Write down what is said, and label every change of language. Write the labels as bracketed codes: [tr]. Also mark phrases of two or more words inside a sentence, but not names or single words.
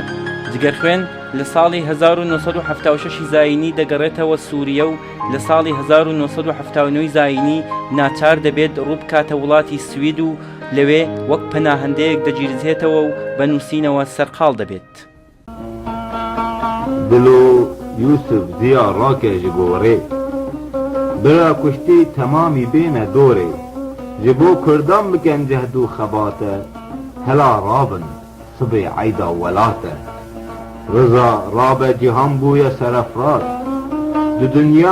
[ckb] جگەرخوێن لە ساڵی 1976 زاینی دەگەڕێتەوە سووریە و لە ساڵی 1979 زاینی ناچار دەبێت ڕووبکاتە وڵاتی سوید و لەوێ وەک پەناهەندەیەک دەگیرزێتەوە و بە نووسینەوە سەرقاڵ دەبێت. [ku] دلو یوسف زیا ڕاکێژ گۆڕێ برا کوشتی تەمامی بێنە دۆرێ ji bo Kurdan bikin cehd û xebate hela rabin sibê eyda welate Rıza rabe cihan bûye serefrat di dünya